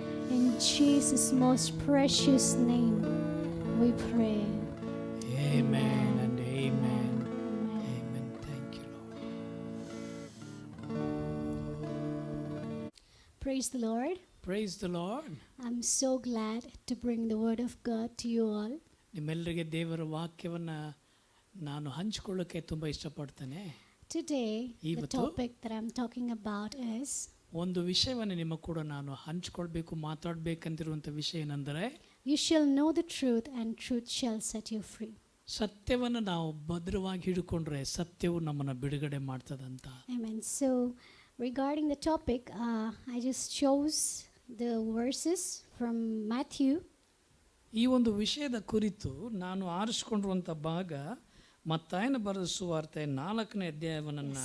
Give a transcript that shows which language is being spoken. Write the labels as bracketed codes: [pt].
[en] In Jesus' most precious name, we pray. Amen and amen. Amen. Amen. Thank you, Lord. Praise the Lord. Praise the Lord. I'm so glad to bring the word of God to you all. [kn] ನಿಮ್ಮೆಲ್ಲರಿಗೆ ದೇವರ ವಾಕ್ಯವನ್ನು ನಾನು ಹಂಚಿಕೊಳ್ಳೋಕ್ಕೆ ತುಂಬ ಇಷ್ಟಪಡ್ತೇನೆ. [en] Today, the [kn] ಇವತ್ತು [en] topic that I'm talking about is [kn] ಒಂದು ವಿಷಯವನ್ನು ನಿಮ್ಮ ಕೂಡ ನಾನು ಹಂಚಿಕೊಳ್ಬೇಕು ಮಾತಾಡಬೇಕಂತಿರುವಂಥ ವಿಷಯ ಏನೆಂದರೆ [en] you shall know the truth and truth shall set you free. [kn] ಸತ್ಯವನ್ನು ನಾವು ಭದ್ರವಾಗಿ ಹಿಡ್ಕೊಂಡ್ರೆ ಸತ್ಯವು ನಮ್ಮನ್ನು ಬಿಡುಗಡೆ ಮಾಡ್ತದಂತ. [en] Amen. So regarding the topic, I just chose the verses from Matthew. [kn] ಈ ಒಂದು ವಿಷಯದ ಕುರಿತು ನಾನು ಆರಿಸಿಕೊಂಡಿರುವಂಥ ಭಾಗ ಮತ್ತಾಯನ ಬರೆದ ಸುವಾರ್ತೆ 4ನೇ ಅಧ್ಯಾಯವನ್ನು